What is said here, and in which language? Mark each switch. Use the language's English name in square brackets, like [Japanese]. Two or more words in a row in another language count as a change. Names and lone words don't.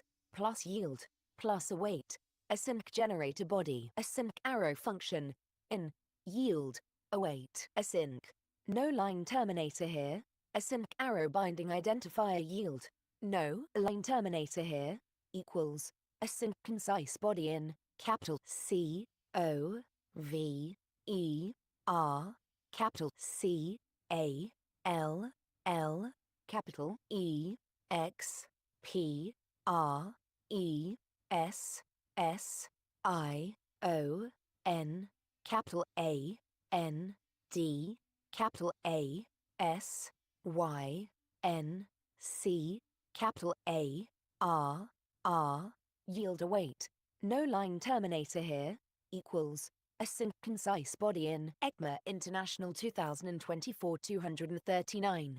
[English] Plus yield. Plus await. Async generator body. Async arrow function. In. Yield. Await. Async. No line terminator here. Async arrow binding identifier yield. No line terminator here. Equals. Async concise body in. Capital C. O. V. E. R. Capital C. A. L. L. Capital E. X. P. R. E. S. S. I. O. N. Capital A. N. D. Capital A. S. Y. N. C. Capital A. R. R. Yield await. No line terminator here. Equals. Async concise body in. ECMA International 2024 239.